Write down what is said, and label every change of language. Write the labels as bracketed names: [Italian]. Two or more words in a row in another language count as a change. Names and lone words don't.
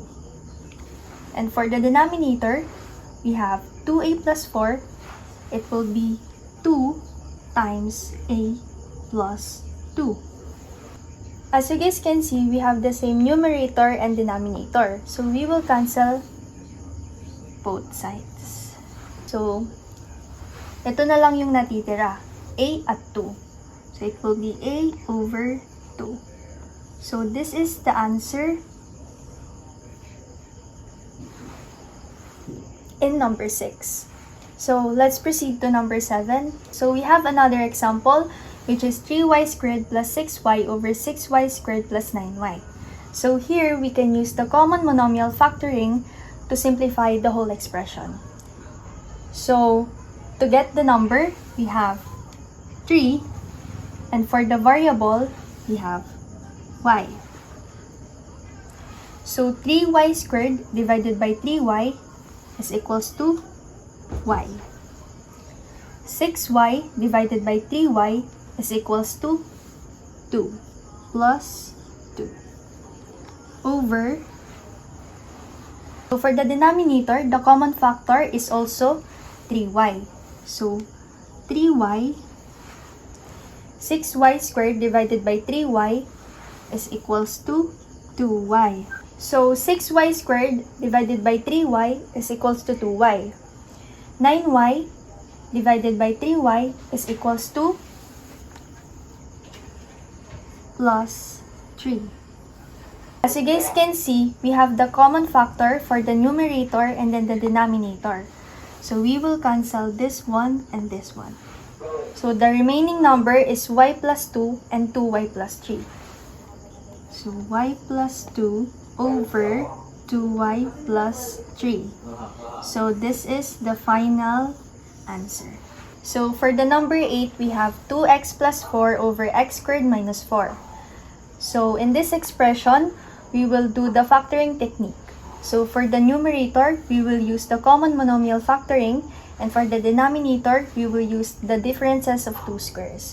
[English] And for the denominator, we have 2a plus 4. It will be 2 times a plus 2. As you guys can see, we have the same numerator and denominator. So we will cancel both sides. So, [Filipino] ito na lang yung natitira. [English] A at 2. So it will be a over 2. So this is the answer in number 6. So let's proceed to number 7. So we have another example, which is 3y squared plus 6y over 6y squared plus 9y. So here we can use the common monomial factoring to simplify the whole expression. So to get the number, we have 3, and for the variable, we have y. So 3y squared divided by 3y is equals to y. 6y divided by 3y is equals to 2 plus 2 over. So for the denominator, the common factor is also 3y. So 3y, 6y squared divided by 3y is equals to 2y. So 6y squared divided by 3y is equals to 2y. 9y divided by 3y is equals to plus 3. As you guys can see, we have the common factor for the numerator and then the denominator. So we will cancel this one and this one. So the remaining number is y plus 2 and 2y plus 3. So y plus 2 over 2y plus 3. So this is the final answer. So for the number 8, we have 2x plus 4 over x squared minus 4. So in this expression, we will do the factoring technique. So for the numerator, we will use the common monomial factoring, and for the denominator, we will use the differences of two squares.